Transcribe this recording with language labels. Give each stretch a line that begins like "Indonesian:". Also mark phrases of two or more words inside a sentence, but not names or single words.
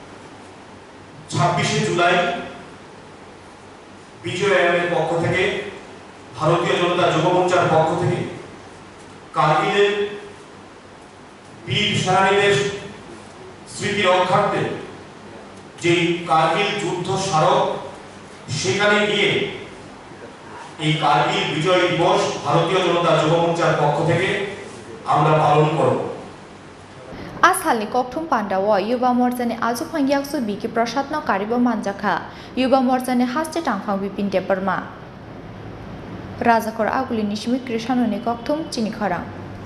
Bangla: 26 জুলাই বিজয় আয়োগের পক্ষ থেকে, ভারতীয় জনতা যুব মোর্চার পক্ষ থেকে কার্গিলের বীর সেনানীদের স্মৃতি রক্ষার্থে যে কার্গিল যুদ্ধ স্মারক সেখানে গিয়ে এই কার্গিল বিজয় দিবস ভারতীয় জনতা যুব মোর্চার পক্ষ থেকে আমরা পালন করব।
Kok Borok: Asalni Koktum Pandawa, Yuva Morcha Azukfang Biki Prasad no Karibo Manjaka, Yuva Morcha Haste Tangfang Bipin Deparma. Razakor Aguli Nishmi Krishanoni Koktum Chini Khorang.